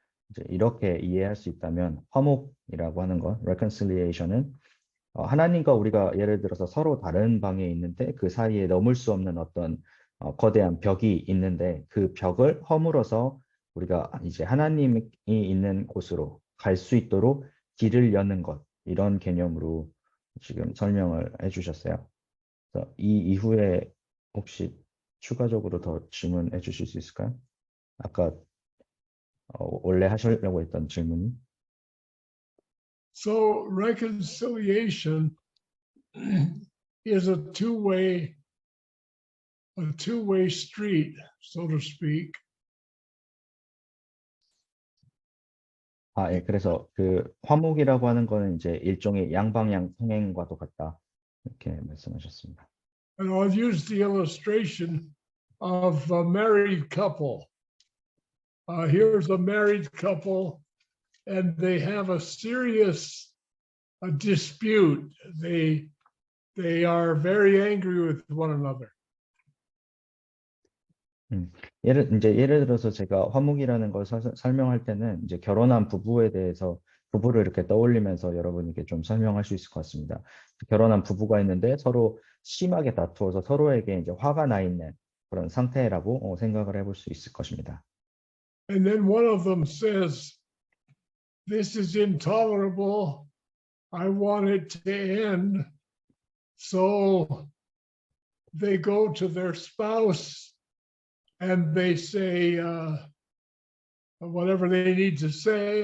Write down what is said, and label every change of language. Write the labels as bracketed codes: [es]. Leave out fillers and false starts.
[ko] 이제 이렇게 이해할 수 있다면 화목이라고 하는 것, reconciliation은 하나님과 우리가 예를 들어서 서로 다른 방에 있는데 그 사이에 넘을 수 없는 어떤 거대한 벽이 있는데 그 벽을 허물어서 우리가 이제 하나님이 있는 곳으로 갈 수 있도록 길을 여는 것, 이런 개념으로 지금 설명을 해주셨어요. 그래서 이 이후에 혹시 추가적으로 더 질문해 주실 수 있을까요? 아까 원래 하시려고 했던 질문이. [en] So reconciliation is a two-way street, so to speak. [ko] 예, 그래서 그 화목이라고 하는 거는 이제 일종의 양방향 통행과도 같다 이렇게 말씀하셨습니다. [en] And I'll use the illustration of a married couple. Here's a married couple, and they have a serious dispute. They are very angry with one another. [ko] 예를 들어서 제가 화목이라는 걸 설명할 때는 이제 결혼한 부부에 대해서 부부를 이렇게 떠올리면서 여러분에게 좀 설명할 수 있을 것 같습니다. 결혼한 부부가 있는데 서로 심하게 다투어서 서로에게 이제 화가 나 있는 그런 상태라고 생각을 해볼 수 있을 것입니다. [en] And then one of them says, "This is intolerable. I want it to end." So they go to their spouse and they say whatever they need to say.